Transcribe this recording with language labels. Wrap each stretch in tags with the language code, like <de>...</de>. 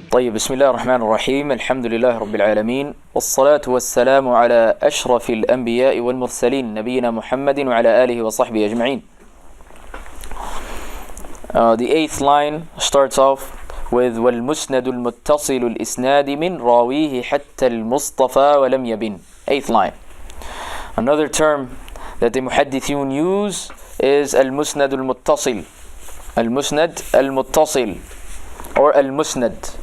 <ar>طيب، بسم الله الرحمن الرحيم. الحمد لله رب العالمين، والصلاة والسلام على أشرف الأنبياء والمرسلين نبينا محمد وعلى آله وصحبه أجمعين. The eighth line starts off with والمسند المتصل الإسناد من راويه حتى المصطفى ولم يبن.</ar> <en>Eighth line. Another term that the muhaddithun use is المسند المتصل.</en> <ar>المسند المتصل or المسند.</ar>